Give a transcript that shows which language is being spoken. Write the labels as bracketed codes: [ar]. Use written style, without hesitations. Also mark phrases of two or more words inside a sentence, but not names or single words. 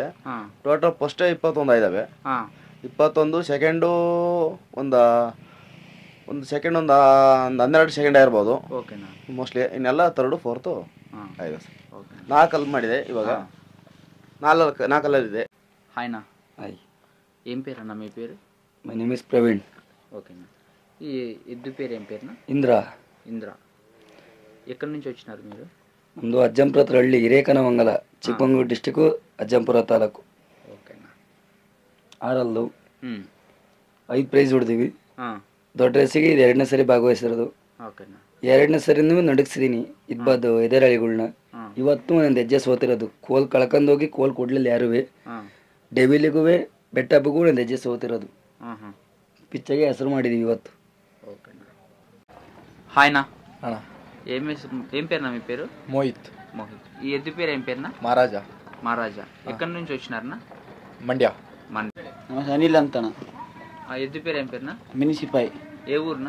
[en] total first [kn] 21 ಇದಾವೆ. 21 ಸೆಕೆಂಡು ಒಂದು ಸೆಕೆಂಡ್ ಒಂದು 12 ಸೆಕೆಂಡ್ ಆಗಿರ್ಬೋದು ಮೋಸ್ಟ್ಲಿ. ಇನ್ನೆಲ್ಲ [en] third fourth [kn] ಆಗಿದೆ ಸರ್. 4 ಮಾಡಿದೆ ಇವಾಗ. 4 ಇದೆ. ಹಾಯ್ನಾ. ಹಾಯ್. [te] ఏం పేరు అన్న మీ పేరు? [en] My name is Praveen. [te] ఓకేనా. ఈ ఎద్దు పేరు ఏం పేరునా? ఇంద్ర. ఎక్కడి నుంచి వచ్చినారు మీరు? [kn] ನಮ್ಮದು ಅಜ್ಜಂಪುರ ಹಳ್ಳಿ ಹಿರೇಕನಮಂಗಲ, ಚಿಕ್ಕಮಗಳೂರು ಡಿಸ್ಟಿಕ್, ಅಜ್ಜಂಪುರ ತಾಲೂಕು. ಓಕೆನಾ. 6 5 ಪ್ರೈಸ್ ಹೊಡೆದಿವಿ. ದೊಡ್ಡ ರೇಸಿಗೆ ಇದು 2ನೇ ಸರಿ ಭಾಗವಹಿಸಿರೋದು. ಓಕೆನಾ. 2ನೇ ಸರಿನೂ ನಡಗಿಸಿದೀನಿ ಇಬ್ಬದ್ದು ಎದೆರಾಳಿಗಳನ್ನ. ಇವತ್ತು ಒಂದು ಹೆಜ್ಜೆ ಸೋತಿರೋದು. ಕೋಲ್ ಕಳ್ಕೊಂಡೋಗಿ ಕೋಲ್ ಕೊಡ್ಲಿಲ್ಲ ಯಾರೂ. ಡೆವಿಲಿಗೂ ಬೆಟ್ಟಬ್ಬಗೂ ಒಂದು ಹೆಜ್ಜೆ ಸೋತಿರೋದು. ಪಿಚ್ಚಗೆ ಹೆಸರು ಮಾಡಿದೀವಿ ಇವತ್ತು. [te] హాయ్నా. ఏం పేరునా మీ పేరు? మోహిత్. ఈ ఎద్దు పేరు ఏం పేరునా? మహారాజా. ఎక్కడి నుంచి వచ్చినారనా? మండ్య. అనిల్ అంతన. ఆ ఎద్దు పేరు ఏం పేరునా? మినిసిపాయ్. ఏ ఊరునా?